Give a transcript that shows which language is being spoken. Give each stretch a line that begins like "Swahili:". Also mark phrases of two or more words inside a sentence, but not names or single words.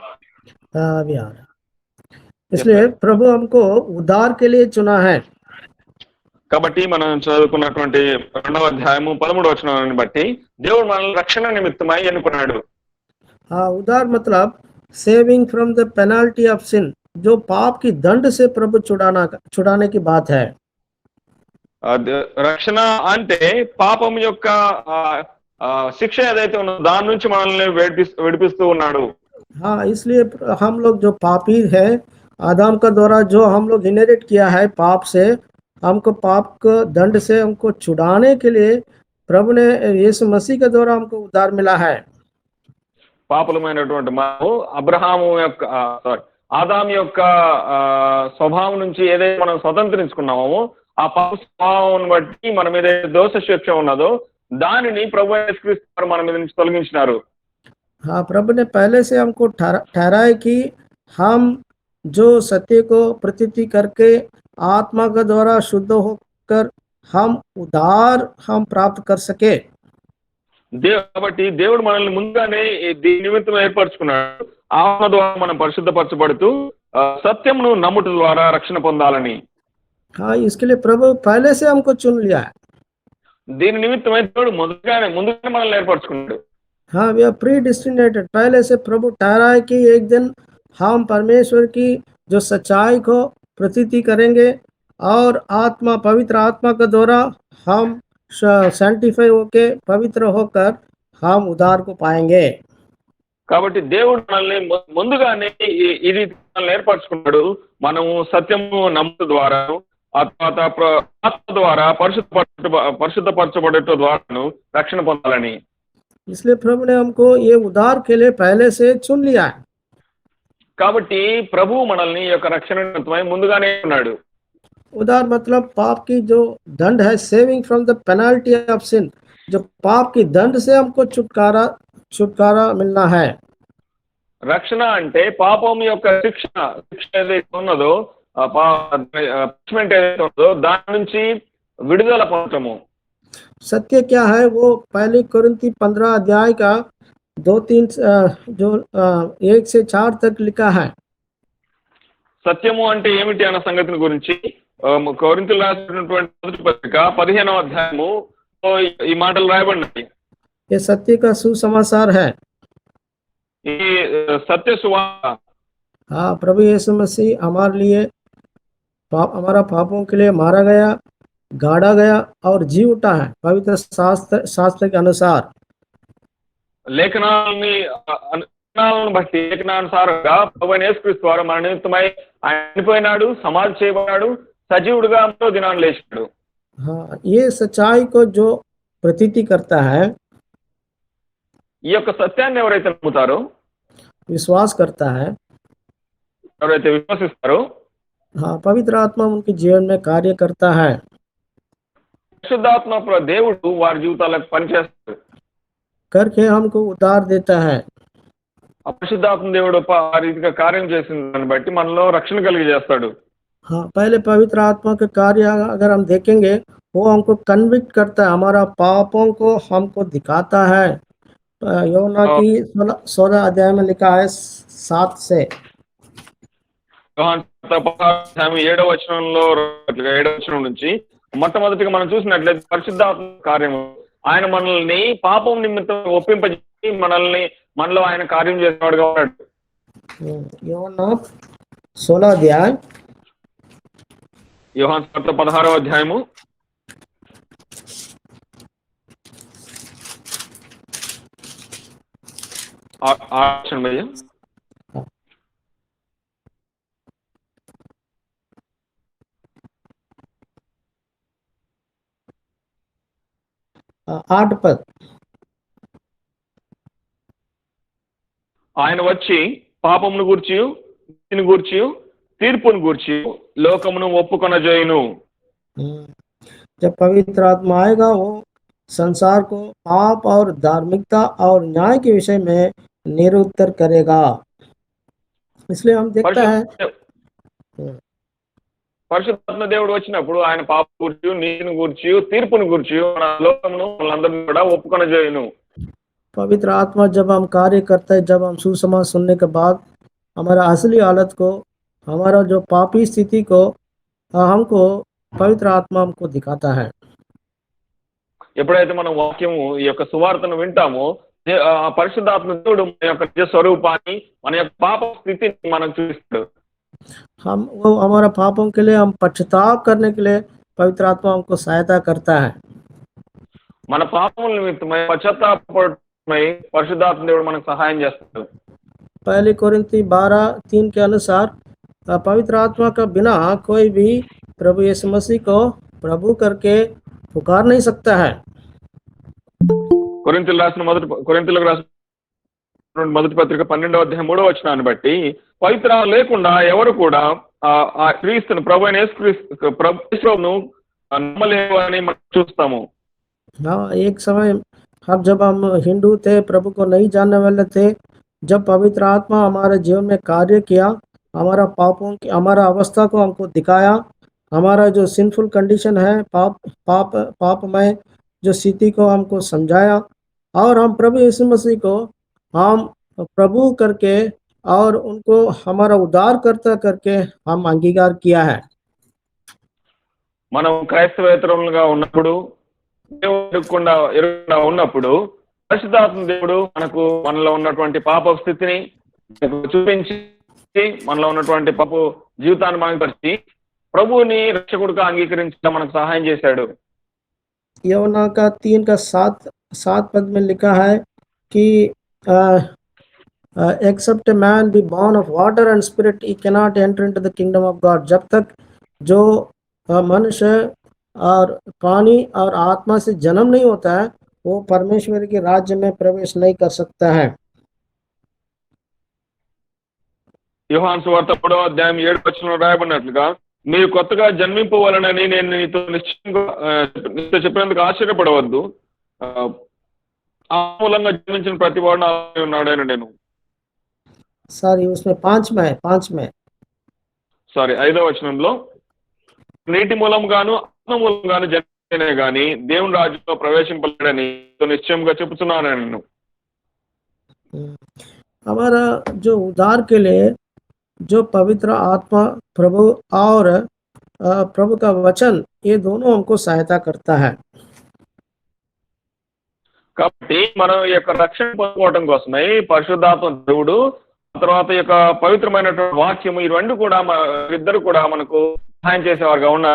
Hindi: अभी आ रहा है। इसलिए प्रभु हमको उद्धार के लिए चुना है।
Telugu: కాబట్టి మనం చదువుకున్నటువంటి 2వ అధ్యాయము 13వ వచనాన్ని బట్టి దేవుడు మనల్ని రక్షణ నిమిత్తమై ఎన్నుకున్నాడు.
Hindi: हाँ, उद्धार मतलब
English: saving from the penalty of sin,
Hindi: जो पाप की दंड से प्रभु छुड़ाने की बात है।
Telugu: రక్షణ అంటే పాపం యొక్క శిక్ష ఏదైతే ఉన్నదో దాని నుంచి మనల్ని విడిపిస్తూ ఉన్నాడు.
Hindi: हाँ, इसलिए हम लोग जो पापी है, आदम का द्वारा जो हम लोग इनहेरिट किया है पाप से, हमको पाप के दंड से हमको छुड़ाने के लिए प्रभु ने यीशु मसीह के द्वारा हमको उद्धार मिला है।
Telugu: పాపులమైనటువంటి మనము అబ్రహాము యొక్క ఆదాము యొక్క స్వభావం నుంచి ఏదైతే మనం స్వతంత్రించుకున్నామో ఆ పాప స్వభావం బట్టి మన మీద దోష శిక్ష ఉన్నదో దానిని ప్రభు యేసుక్రీస్తు మన మీద నుంచి తొలగించినారు.
Hindi: हाँ, प्रभु ने पहले से हमको ठहराए कि हम जो सत्य को प्रतीति करके आत्मा के द्वारा शुद्ध होकर हम उद्धार हम प्राप्त कर सके।
Telugu: కాబట్టి దేవుడు మనల్ని ముందుగానే దీని నిమిత్తం ఏర్పరచుకున్నాడు. ఆత్మ ద్వారా మనం పరిశుద్ధపరచబడుతూ సత్యమును నమ్ముట ద్వారా రక్షణ పొందాలని.
Hindi: हाँ, इसके लिए प्रभु पहले से हमको चुन लिया है।
Telugu: దీని నిమిత్తమై దేవుడు ముందుగానే మనల్ని ఏర్పరచుకున్నాడు.
Hindi: हाँ,
English: we are predestinated,
Hindi: पहले से प्रभु ठहराए कि एक दिन हम परमेश्वर की जो सच्चाई को प्रतीति करेंगे और आत्मा पवित्र आत्मा के द्वारा हम सैंटिफाई होके पवित्र होकर हम उद्धार को पाएंगे।
Telugu: కాబట్టి దేవుడు మనల్ని ముందుగానే ఈ రీతి మనల్ని ఏర్పరచుకున్నాడు. మనము సత్యము నమ్ముట ద్వారా ఆ తర్వాత ఆత్మ ద్వారా పరిశుద్ధపరచబడట ద్వారాను రక్షణ పొందాలని.
Hindi: इसलिए प्रभु ने हमको ये उद्धार के लिए पहले से चुन लिया है।
Telugu: కాబట్టి ప్రభు మనల్ని ఈ యొక్క రక్షణ నిమిత్తమై ముందుగానే ఉన్నాడు.
Hindi: उद्धार मतलब पाप की जो दंड है,
English: saving from the penalty of sin,
Hindi: जो पाप की दंड से हमको छुटकारा मिलना है।
Telugu: రక్షణ అంటే పాపం యొక్క శిక్ష ఏదైతే ఉన్నదో పనిష్మెంట్ ఏదైతే ఉన్నదో దాని నుంచి విడుదల పొందటము.
Hindi: सत्य क्या है वो पहली कोरिन्थी 15 अध्याय का 2-3 जो 1 से 4 तक लिखा है।
Telugu: సత్యము అంటే ఏమిటి అన్న సంగతిని గురించి కొరింథీయులకు రాసినటువంటి మొదటి పత్రిక 15వ అధ్యాయము ఈ మాటలు రాయబడినాయి.
Hindi: ये सत्य का सुसमाचार है।
Telugu: ఈ సత్య సువార్త
Hindi: हाँ, प्रभु यीशु मसीह हमारे लिए हमारा पापों के लिए मारा गया, गाड़ा गया और जी उठा है पवित्र शास्त्र के अनुसार।
Telugu: లేఖనాలను బట్టి లేఖనానుసారంగా ప్రభువైన యేసుక్రీస్తు వారు మన నిమిత్తమై ఆయన చనిపోయినాడు, సమాధి చేయబడ్డాడు, సజీవుడుగా మూడో దినాన లేచాడు.
Hindi: हाँ, ये सच्चाई को जो प्रतीति करता है,
Telugu: ఈ యొక్క సత్యాన్ని ఎవరైతే నమ్ముతారో,
Hindi: विश्वास करता है,
Telugu: ఎవరైతే విశ్వసిస్తారో,
Hindi: हाँ, पवित्र आत्मा उनके जीवन में कार्य करता है।
Telugu: పరిశుద్ధాత్మ దేవుడు వారి జీవితాలకు పనిచేస్తాడు.
Hindi: करके हमको उद्धार देता है।
Telugu: పరిశుద్ధాత్మ దేవుడు ఆ రీతిగా కార్యం చేసిన దాన్ని బట్టి మనలో రక్షణ కలిగజేస్తాడు.
Hindi: हाँ, पहले पवित्र आत्मा के कार्य अगर हम देखेंगे, वो हमको कन्विक्ट करता है, हमारा पापों को हमको दिखाता है। యోనా की 16 अध्याय में लिखा है 7 से।
Telugu: యోహాను 7వ వచనం నుంచి మొట్టమొదటిగా మనం చూసినట్లయితే పరిశుద్ధాత్మ కార్యము ఆయన మనల్ని పాపం నిమిత్తం ఒప్పింపజేసి మనలో ఆయన కార్యం చేసేవాడుగా ఉన్నాడు.
Hindi: యోనా 16 अध्याय,
Telugu: యోహాను 16వ అధ్యాయము 8 भैया
Hindi: 8 पद।
Telugu: ఆయన వచ్చి పాపమును గూర్చియు నీతిని గూర్చియు తీర్పును గూర్చియు లోకమును ఒప్పుకొనజేయును.
Hindi: जब पवित्र आत्मा आएगा, वो संसार को पाप और धार्मिकता और न्याय के विषय में निरुत्तर करेगा। इसलिए हम देखता है
Telugu: పరిశుద్ధాత్మ దేవుడు వచ్చినప్పుడు ఆయన పాప గురించి, నీతిని గురించి, తీర్పును గురించి మన లోకమును మనందరినీ కూడా ఒప్పుకొనజేయును.
Hindi: पवित्र आत्मा जब हम कार्य करता है, जब हम सुसमाचार सुनने के बाद हमारा असली हालत को, हमारा जो पापी स्थिति को हमको पवित्र आत्मा हमको दिखाता है।
Telugu: ఎప్పుడైతే మనం వాక్యము ఈ యొక్క సువార్తను వింటామో పరిశుద్ధాత్మ దేవుడు మన యొక్క నిజ స్వరూపాన్ని, మన యొక్క పాప స్థితిని మనకు చూపిస్తాడు.
Hindi: हम वो हमारा पापों के लिए हम पश्चाताप करने के लिए पवित्र आत्मा हमको सहायता करता है।
Telugu: మన పాపముల నిమిత్తమై పశ్చాత్తాపమై పరిశుద్ధాత్మ దేవుడు మనకు సహాయం చేస్తాడు.
Hindi: पहली कोरिन्थी 12:3 के अनुसार पवित्र आत्मा का बिना कोई भी प्रभु यीशु मसीह को प्रभु करके पुकार नहीं सकता है।
Telugu: కొరింథీయులకు రాసిన మొదటి పత్రిక 12వ అధ్యాయం 3వ వచనాన్ని బట్టి పవిత్ర లేకుండా ఎవరు కూడా ఆ క్రీస్తును ప్రభు అయిన యేసుక్రీస్తును నమ్మలేరు అని మనం చూస్తాము.
Hindi: हाँ, एक समय जब हम हिंदू थे, प्रभु को नहीं जानने वाले थे, जब पवित्र आत्मा हमारे जीवन में कार्य किया, हमारा पापों की हमारा अवस्था को हमको दिखाया, हमारा जो
English: sinful condition
Hindi: है, पापमय जो स्थिति को हमको समझाया, और हम प्रभु यीशु मसीह को हम प्रभु करके और उनको हमारा उद्धार करके हम अंगीकार किया है।
Telugu: మనం క్రైస్తవేతరులుగా ఉన్నప్పుడు, దేవుడు ఎరుగకుండా ఉన్నప్పుడు పరిశుద్ధాత్మ దేవుడు మనలో ఉన్నటువంటి పాప స్థితిని చూపించి, మనలో ఉన్నటువంటి పాప జీవితాన్ని మనకు పరిచి ప్రభువుని రక్షకుడిగా అంగీకరించడం మనకు సహాయం చేశాడు.
Hindi: యోనా का 3 का 7 पद में लिखा है कि
English: except a man be born of water and spirit, he cannot enter into the kingdom of God।
Hindi: जब तक जो मनुष्य और पानी और आत्मा से जन्म नहीं होता है, वो परमेश्वर के राज्य में प्रवेश नहीं कर सकता है।
Telugu: యోహాను సువార్త 3వ అధ్యాయం 7వ వచనంలో రాయబడినట్లుగా మీరు కొత్తగా జన్మింపవలనని నేను నీతో నీతో చెప్పినందుకు ఆశ్చర్యపడవద్దు. ఆ మూలంగా జన్మించిన ప్రతి వాడు నాలో ఉన్నాడని నేను
Hindi: सॉरी उसमें 5 में है, 5 में।
Telugu: సారీ 5వ వచనంలో నీటి మూలంగాను ఆత్మ మూలంగాను జన్మించనే గాని దేవుని రాజ్యంలో ప్రవేశింపలేడని నిశ్చయంగా చెబుతున్నాను నేను.
Hindi: हमारा जो उद्धार के लिए जो पवित्र आत्मा प्रभु और प्रभु का वचन ये दोनों हमको सहायता करता है।
Telugu: కాబట్టి మనం ఈ యొక్క రక్షణ పొందుకోవడం కోసమై పరిశుద్ధాత్మ దేవుడు తర్వాత ఈ యొక్క పవిత్రమైనటువంటి వాక్యము ఈ రెండు కూడా ఇద్దరు కూడా మనకు సహాయం చేసేవారుగా ఉన్నారు.